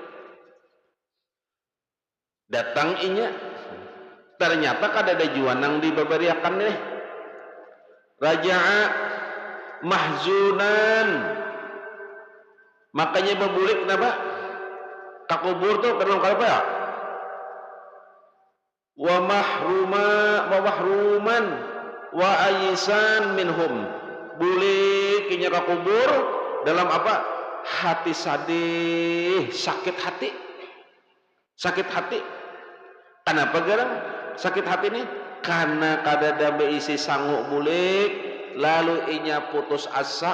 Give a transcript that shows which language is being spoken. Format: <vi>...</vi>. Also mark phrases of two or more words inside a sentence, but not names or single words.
<bjn>Datang inya, ternyata kada ada juanang dibabariakan nih.</bjn> <ar>رجع محزونا,</ar> <bjn>makanya berbulik kenapa? Kakubur tuh kenapa apa ya?</bjn> <ar>ومحروما وآيسا منهم,</ar> <bjn>bulik inya kakubur dalam apa? Hati sadih, sakit hati. Kenapa garang sakit hati ini? Karena kadada beisi sanggup bulik, lalu inya putus asa.</bjn>